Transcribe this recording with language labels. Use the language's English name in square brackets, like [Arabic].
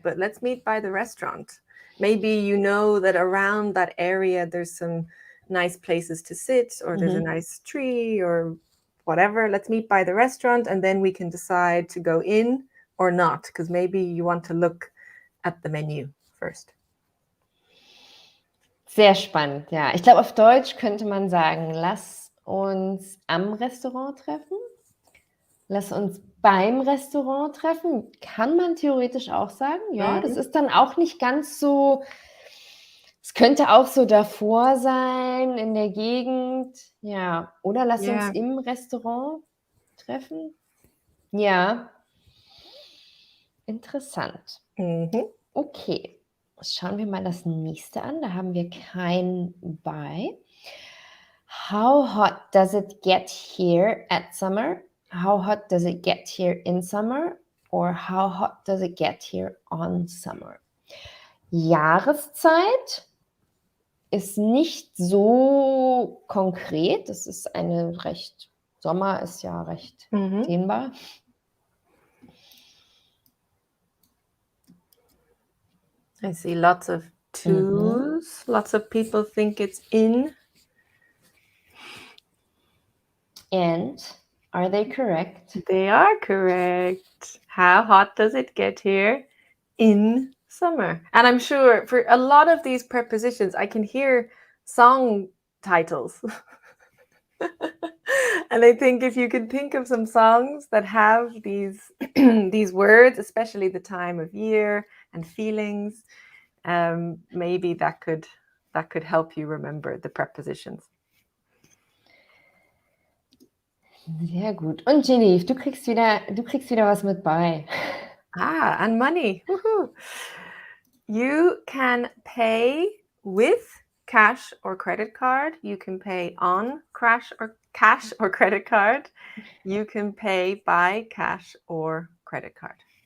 [English] But let's meet by the restaurant. Maybe you know that around that area there's some nice places to sit, or there's a nice tree or whatever. Let's meet by the restaurant, and then we can decide to go in or not, because maybe you want to look at the menu first. [German] Sehr spannend, ja. Ich glaube, auf Deutsch könnte man sagen, lass uns am Restaurant treffen. Lass uns beim Restaurant treffen. Kann man theoretisch auch sagen, ja. Das ist dann auch nicht ganz so, es könnte auch so davor sein, in der Gegend, ja. Oder lass uns im Restaurant treffen. Ja. Interessant. Okay, schauen wir mal das nächste an. Da haben wir kein by. [English] How hot does it get here at summer? How hot does it get here in summer? Or how hot does it get here on summer? [German] Jahreszeit ist nicht so konkret. Das ist Sommer ist ja recht dehnbar. [English] I see lots of twos. Lots of people think it's in. And are they correct? They are correct. How hot does it get here in summer? And I'm sure for a lot of these prepositions, I can hear song titles. And I think if you could think of some songs that have these these words, especially the time of year and feelings, maybe that could help you remember the prepositions. [German] Sehr gut. Und Genevieve, du kriegst wieder was mit bei. [English] And money. Woohoo. You can pay with cash or credit card. You can pay on cash or credit card. You can pay by cash or credit card.